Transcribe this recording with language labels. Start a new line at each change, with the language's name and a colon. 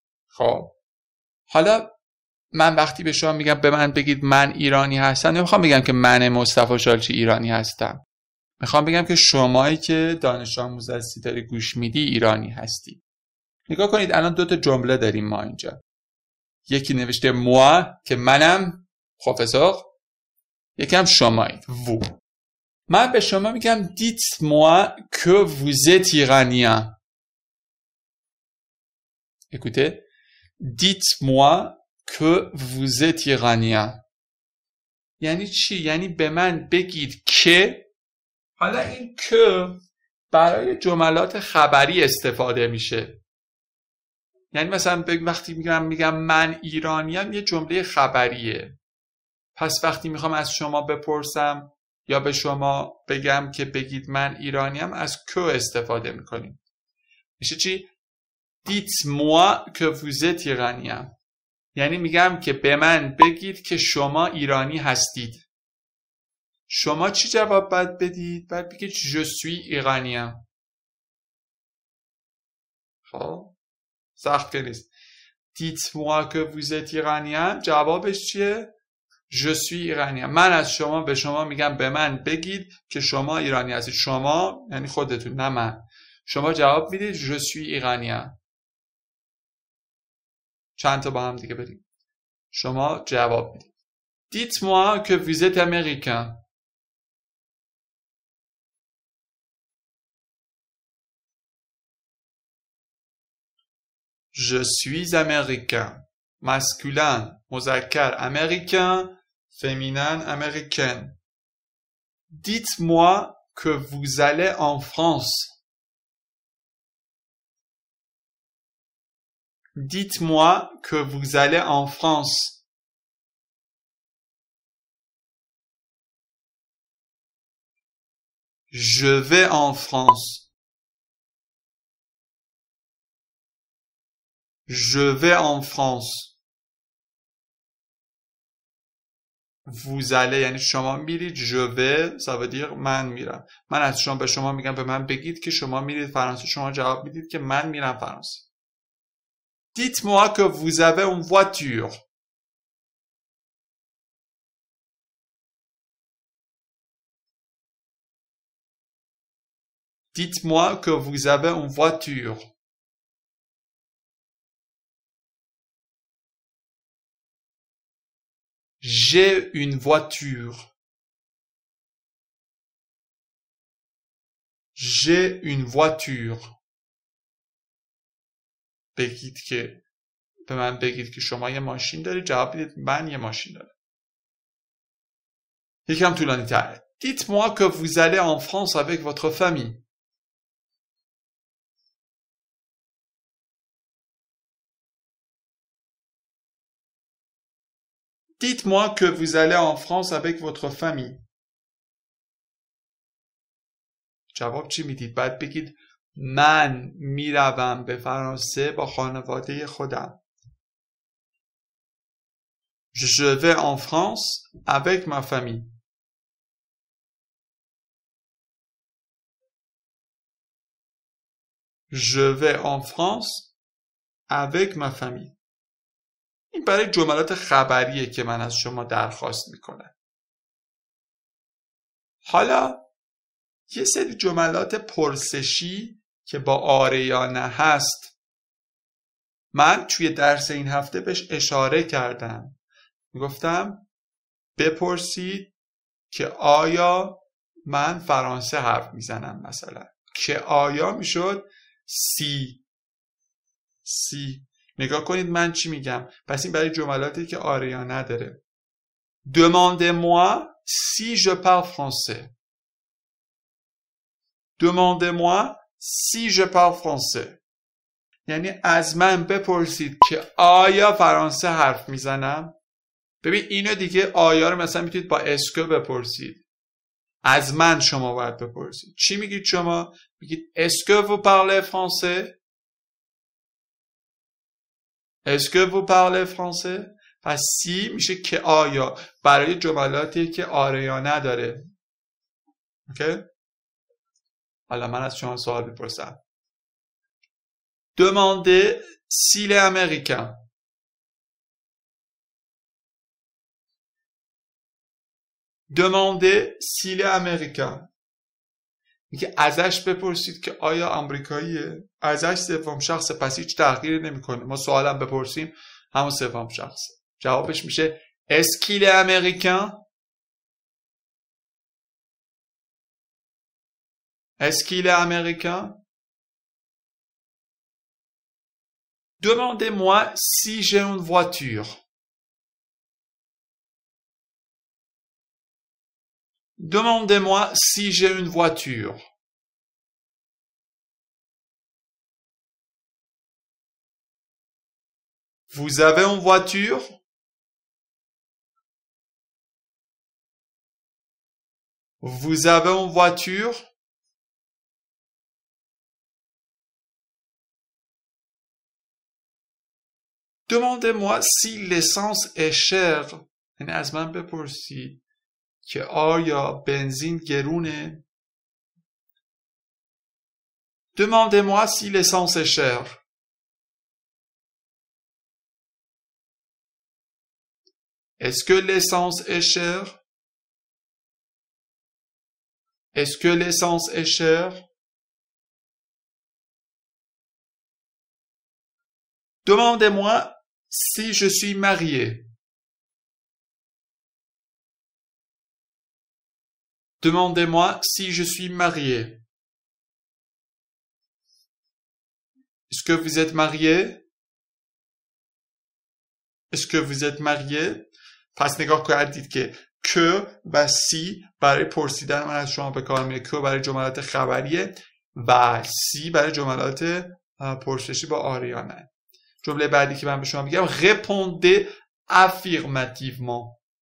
Persian: خب حالا من وقتی به شما میگم به من بگید من ایرانی هستم، نمیخوام بگم که من مصطفی شالچی ایرانی هستم. میخوام بگم که شمایی که دانش آموز هستی داری گوش میدی ایرانی هستی. نگاه کنید الان دو تا جمله داریم ما اینجا. یکی نوشته moi که منم پروفسور، یکم شمایید vous. من به شما میگم
French: dites-moi que vous êtes iranien. Écoutez, dites-moi que vous êtes iranien.
Persian: یعنی چی؟ یعنی به من بگید که. حالا این که برای جملات خبری استفاده میشه. یعنی مثلا وقتی میگم من ایرانیم یه جمله خبریه. پس وقتی میخوام از شما بپرسم یا به شما بگم که بگید من ایرانیم از که استفاده میکنیم. میشه چی؟
French: dites-moi que vous êtes iranien.
Persian: یعنی میگم که به من بگید که شما ایرانی هستید. شما چی جواب باید بدید؟ باید بگید
French: je suis iranien.
Persian: خب سخت که نیست.
French: dites-moi que vous êtes iranien
Persian: جوابش چیه؟
French: je suis iranien.
Persian: من از شما به شما میگم به من بگید که شما ایرانی هستید. شما یعنی خودتون، نه من. شما جواب میدید
French: je suis iranien.
Persian: چند تا با هم دیگه بریم. شما جواب میدید
French: dites-moi que vous êtes américain. Je suis américain. Masculin, مذکر américain, féminin américaine. Dites-moi que vous allez en France. Dites-moi que vous allez en France. Je vais en France. Je vais en France. Vous allez
Persian: یعنی شما میرید.
French: je vais ça veut dire
Persian: من میرم. من از شما به شما میگم به من بگید که شما میرید فرانسه. شما جواب میدید که من میرم فرانسه.
French: Dites-moi que vous avez une voiture. Dites-moi que vous avez une voiture. J'ai une voiture. J'ai une voiture.
Persian: بگید که به من بگید که شما یه ماشین دارید. جواب بدید من یه ماشین دارم. یکم طولانی تره.
French: Dites-moi que vous allez en France avec votre famille. Dites-moi que vous allez en France avec votre famille.
Persian: جواب چی میدید؟ باید بگید من میروم به فرانسه با خانواده خودم.
French: Je vais en France avec ma famille. Je vais en France avec ma famille.
Persian: این برای جملات خبریه که من از شما درخواست میکنم. حالا یه سری جملات پرسشی که با آره یا نه هست من توی درس این هفته بهش اشاره کردم. گفتم بپرسید که آیا من فرانسه حرف میزنم مثلا، که آیا میشد سی. نگاه کنید من چی میگم. پس این برای جملاتی که آره یا نداره.
French: Demandez-moi si je parle français. Demandez-moi si je parle français.
Persian: یعنی از من بپرسید که آیا فرانسه حرف میزنم. ببین اینو دیگه آیا رو مثلا میتونید با اسکو بپرسید. از من شما باید بپرسید. چی میگید شما؟ میگید اسکو
French: vous parlez français؟
Persian: اسکو vous parlez français؟ پس سی میشه که آیا برای جملاتی که آره یا نداره. اوکی؟ حالا من از شما سوال بپرسم.
French: Demandez s'il est américain. Demandez s'il est américain.
Persian: میگه ازش بپرسید که آیا آمریکاییه. ازش سوم شخص، پس هیچ تغییری نمیکنه. ما سوالم بپرسیم همون سوم شخص. جوابش میشه
French: Est-ce qu'il est américain? Est-ce qu'il est américain? Demandez-moi si j'ai une voiture. Demandez-moi si j'ai une voiture. Vous avez une voiture? Vous avez une voiture? Demandez-moi si l'essence est chère.
Persian: یعنی از من بپرسید که آیا بنزین گرونه؟
French: Demandez-moi si l'essence est chère. Est-ce que l'essence est chère? Est-ce que l'essence est chère? Demandez-moi si je suis marié. Demandez-moi si je suis marié. Est-ce que vous êtes marié? Est-ce que vous êtes marié?
Persian: پس نگاه کردید که که و سی برای پرسیدن من از شما به کار میره. که برای جملات خبریه و سی برای جملات پرسشی با آره یا نه. جمله بعدی که من به شما میگم
French: répondez affirmativement.